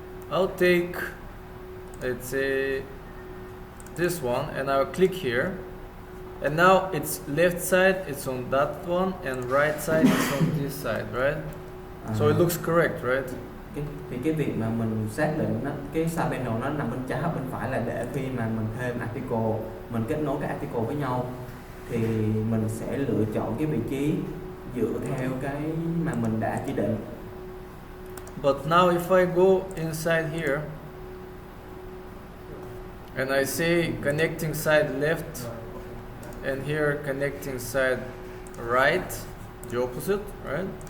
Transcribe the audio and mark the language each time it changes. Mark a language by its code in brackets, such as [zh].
[en] I'll take, let's say, this one, and I'll click here. And now it's left side, it's on that one, and right side is on this side, right? So it looks correct, right? [vi] Thì cái việc mà mình xác định nó, cái side panel nó nằm bên trái hoặc bên phải là để khi mà mình thêm article, mình kết nối các article với nhau thì mình sẽ lựa chọn cái vị trí dựa theo cái mà mình đã chỉ định. [en] But now if I go inside here and I say connecting side left and here connecting side right, the opposite, right?